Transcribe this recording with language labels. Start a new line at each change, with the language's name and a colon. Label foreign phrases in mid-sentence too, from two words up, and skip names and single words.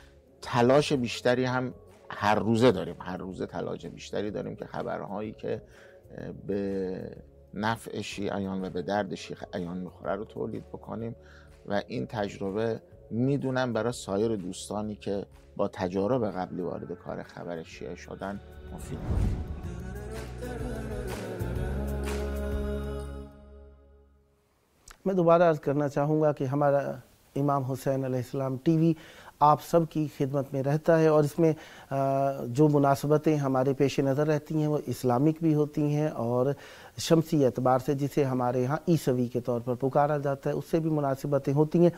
Persian: تلاش بیشتری هم هر روزه داریم، هر روزه تلاش بیشتری داریم که خبرهایی که به نفع شیعیان و به درد شیعیان میخوره رو تولید بکنیم و این تجربه میدونم برای سایر دوستانی که با تجارب قبلی وارد کار خبر شیعه شدن مفید بود.
Urdu: میں دوبارہ عرض کرنا چاہوں گا کہ ہمارا امام حسین علیہ السلام ٹی وی آپ سب کی خدمت میں رہتا ہے اور اس میں جو مناسبتیں ہمارے پیش نظر رہتی ہیں وہ اسلامک بھی ہوتی ہیں اور شمسی اعتبار سے جسے ہمارے یہاں عیسوی کے طور پر پکارا جاتا ہے اس سے بھی مناسبتیں ہوتی ہیں.